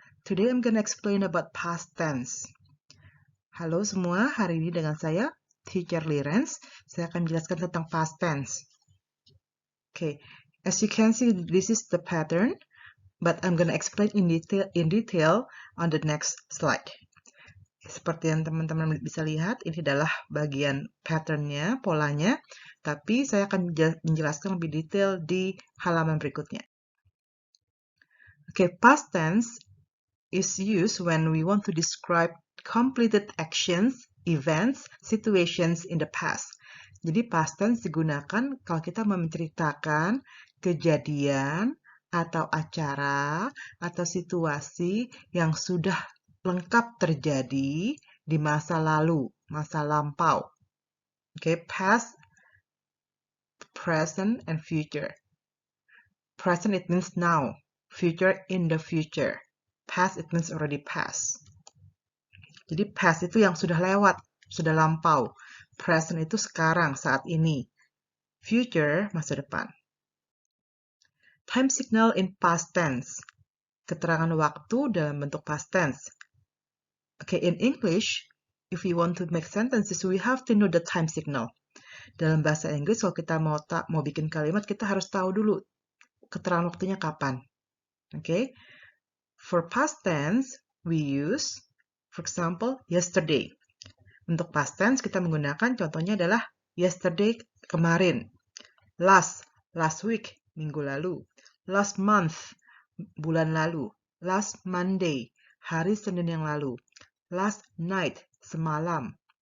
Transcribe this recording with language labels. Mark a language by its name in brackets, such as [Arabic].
[English] Today I'm gonna explain about past tense. [Indonesian] Halo semua, hari ini dengan saya, Teacher Lirenz. Saya akan menjelaskan tentang past tense. [English] Okay, as you can see, this is the pattern, but I'm gonna explain in detail on the next slide. [Indonesian] Seperti yang teman-teman bisa lihat, ini adalah bagian patternnya, polanya, tapi saya akan menjelaskan lebih detail di halaman berikutnya. [English] Okay, past tense is used when we want to describe completed actions, events, situations in the past. [Indonesian] Jadi past tense digunakan kalau kita menceritakan kejadian atau acara atau situasi yang sudah lengkap terjadi di masa lalu, masa lampau. [English] Okay, past, present, and future. Present it means now. Future in the future. Past it means already past. [Indonesian] Jadi past itu yang sudah lewat, sudah lampau. Present itu sekarang, saat ini. Future, masa depan. [English] Time signal in past tense. [Indonesian] Keterangan waktu dalam bentuk past tense. [English] Okay, in English, if we want to make sentences, we have to know the time signal. [Indonesian] Dalam bahasa Inggris, kalau kita mau bikin kalimat, kita harus tahu dulu keterangan waktunya kapan. [English] Okay, for past tense, we use, for example, yesterday. [Indonesian] Untuk past tense, kita menggunakan contohnya adalah yesterday, kemarin. [English] Last week, [Indonesian] minggu lalu. [English] Last month, [Indonesian] bulan lalu. [English] Last Monday, [Indonesian] hari Senin yang lalu. [English] Last night, [Indonesian] semalam.